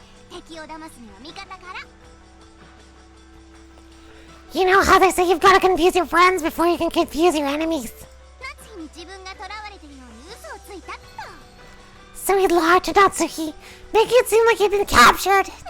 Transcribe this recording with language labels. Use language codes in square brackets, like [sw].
[ja] 敵を騙すには味方から。 [en] You know how they say you've got to confuse your friends before you can confuse your enemies. [ja] 夏日に自分が囚われてるように嘘をついたっと。 [en] So he lied to Natsuhi, making it seem like he'd been captured.